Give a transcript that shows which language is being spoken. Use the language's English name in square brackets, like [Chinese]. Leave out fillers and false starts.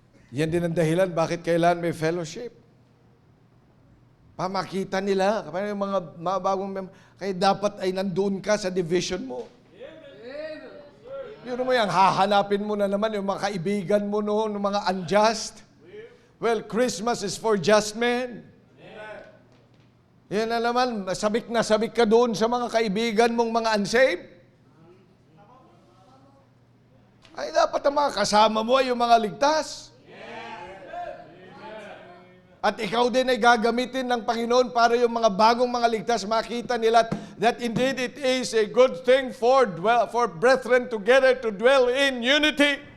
[Filipino] Yan din ang dahilan bakit kailangan may fellowship. Pamakita nila, kapag yung mga bagong kaya dapat ay nandoon ka sa division mo. Yun mo yan, hahanapin mo na naman yung mga kaibigan mo noon, yung mga unjust. [English] Well, Christmas is for just men. [Filipino] Yan na naman, sabik ka doon sa mga kaibigan mong mga unsaved. Ay, dapat ang mga kasama mo ay yung mga ligtas. At ikaw din ay gagamitin ng Panginoon para yung mga bagong mga ligtas makita nila [English] that indeed it is a good thing for brethren together to dwell in unity.